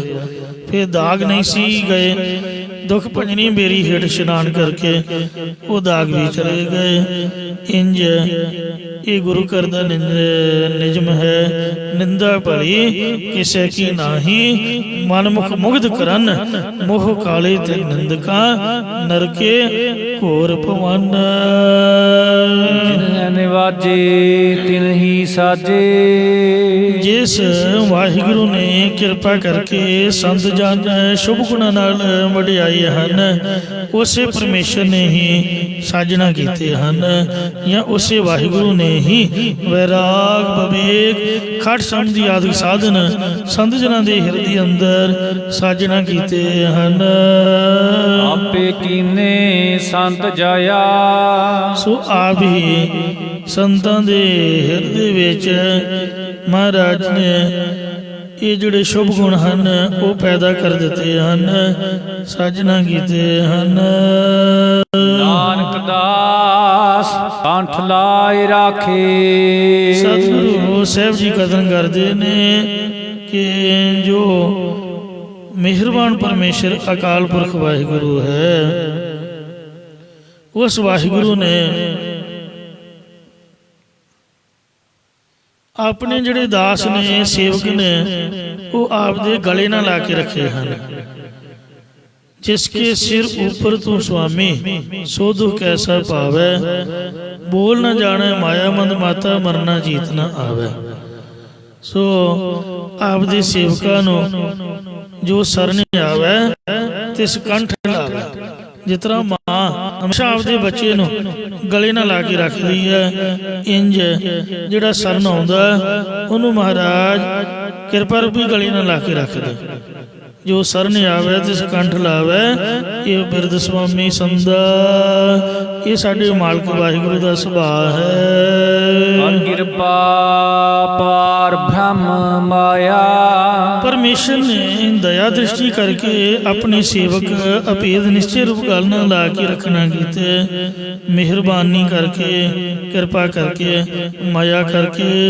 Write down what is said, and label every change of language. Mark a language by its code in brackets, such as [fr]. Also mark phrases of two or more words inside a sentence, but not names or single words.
[pa] ਫਿਰ ਦਾਗ ਨਹੀਂ ਸੀ ਗਏ, ਦੁਖ ਭੰਜਨੀ ਬੇਰੀ ਹੇਠ ਇਸ਼ਨਾਨ ਕਰਕੇ ਵੋ ਦਾਗ ਭੀ ਚਲੇ ਗਏ। ਇੰਜ ਯੇ ਗੁਰੂ ਘਰ ਦਾ ਨਿਜਮ ਹੈ, ਨਿੰਦਾ ਭਲੀ ਕਿਸੇ ਕੀ ਨਾਹੀ, ਮਨਮੁਖ ਮੁਗਧ ਕਰਨ ਮੋਹ ਕਾਲੇ ਤੇ ਨਿੰਦਕਾ, ਨਰਕੇ ਘੋਰ ਭਵਨ। ਨਿਵਾਜੇ ਤਿਨ ਹੀ ਸਾਜੇ। ਜਿਸ ਵਾਹਿਗੁਰੂ ਨੇ ਕਿਰਪਾ ਕਰਕੇ ਸੰਤ ਜਨ ਸ਼ੁਭ ਗੁਣਾ ਨਾਲ ਵਡਿਆਏ ਹਨ, ਉਸੇ ਪਰਮੇਸ਼ਰ ਨੇ ਹੀ ਸਾਜਨਾ ਕੀਤੇ ਹਨ, ਯਾ ਉਸੇ ਵਾਹਿਗੁਰੂ ਨੇ ਹੀ ਵੈਰਾਗ ਵਿਵੇਕ ਖਟ ਸਮਝ ਆਦਿ ਸਾਧਨ ਸੰਤ ਜਨਾ ਦੇ ਹਿਰਦੇ ਅੰਦਰ ਸਾਜਨਾ ਕੀਤੇ ਹਨ। ਆਪੇ ਕੀਨੇ ਸੰਤ ਜਾਇਆ, ਸੋ ਆਪ ਹੀ ਸੰਤਾਂ ਦੇ ਹਿਰਦੇ ਵਿਚ ਮਹਾਰਾਜ ਨੇ ਯੇ ਜਿਹੜੇ ਸ਼ੁਭ ਗੁਣ ਹੈਂ ਵੋ ਪੈਦਾ ਕਰ ਦਿਤੇ ਹੈਂ, ਸਾਜਨਾ ਕੀਤੇ ਹੈਂ। ਨਾਨਕ ਦਾਸ ਕੰਠ ਲਾਏ ਰਾਖੇ। ਸਤਗੁਰੂ ਸਾਹਬ ਜੀ ਕਥਨ ਕਰਤੇ ਨੇ ਕਿ ਜੋ ਮੇਹਰਬਾਨ ਪਰਮੇਸ਼ਰ ਅਕਾਲ ਪੁਰਖ ਵਾਹਿਗੁਰੂ ਹੈ, ਉਸ ਵਾਹਿਗੁਰੂ ਨੇ ਅਪਨੇ ਜਿਹੜੇ ਦਾਸ ਨੇ ਸੇਵਕ ਨੇ ਵੋ ਆਪਦੇ ਗਲੇ ਨਾ ਲਾ ਕੇ ਰੱਖੇ ਹੈਂ। ਜਿਸਕੇ ਸਿਰ ਊਪਰ ਤੂ ਸੁਆਮੀ ਸੋ ਦੁਖ ਕੈਸਾ ਪਾਵੇ, ਬੋਲ ਨ ਜਾਨੇ ਮਾਇਆ ਮੰਦ ਮਾਤਾ ਮਰਨਾ ਜੀਤ ਨ ਆਵੇ। ਸੋ ਆਪਦੇ ਸੇਵਕਾਂ ਨੂੰ ਜੋ ਸਰਨੇ ਆਵੇ ਤਿਸ ਕੰਠ ਲਾਵੇ। ਜਿਸ ਤਰ੍ਹਾਂ ਮਾਂ ਹਮੇਸ਼ਾ ਆਪਦੇ ਬੱਚੇ ਨੂੰ ਗਲੇ ਨਾ ਲਾ ਕੇ ਰੱਖਦੀ ਹੈ, ਇੰਜ ਜਿਹੜਾ ਸਰਨ ਆਉਂਦਾ ਉਹਨੂੰ ਮਹਾਰਾਜ ਕਿਰਪਾ ਰੂਪੀ ਗਲੇ ਨਾ ਲਾ ਕੇ ਰੱਖ ਦੇ। ਜੋ ਸਰਨ ਆਵੇ ਤਿਸ ਕੰਠ ਲਾਵੇ, ਯੇ ਬਿਰਦ ਸੁਆਮੀ ਸੰਦਾ, ਯੇ ਸਾਡੇ ਮਾਲਕ ਵਾਹਿਗੁਰੂ ਦਾ ਸੁਭਾਅ ਹੈ। ਕਿਰਪਾ ਪਾਰ ਬ੍ਰਹਮ ਮਾਇਆ। ਪਰਮੇਸ਼ਰ ਨੇ ਦਇਆ ਦ੍ਰਿਸ਼ਟੀ ਕਰਕੇ ਆਪਣੇ ਸੇਵਕ ਅਭੇਦ ਨਿਸ਼ਚੈ ਰੂਪ ਗੱਲ ਨਾਲ ਲਾ ਕੇ ਰੱਖਣਾ ਕੀਤੇ। ਮਿਹਰਬਾਨੀ ਕਰਕੇ, ਕਿਰਪਾ ਕਰਕੇ, ਮਾਇਆ ਕਰਕੇ।